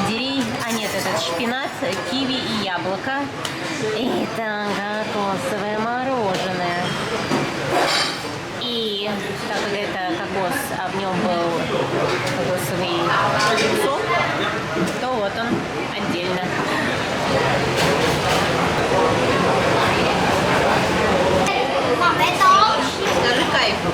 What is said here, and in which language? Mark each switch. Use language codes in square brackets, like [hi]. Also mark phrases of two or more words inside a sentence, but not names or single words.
[ru] Нет, это шпинат, киви и яблоко. Это кокосовое мороженое. И так как это кокос, а в нем был кокосовый сок, то вот он отдельно. Mà bé to. Скажи кайф.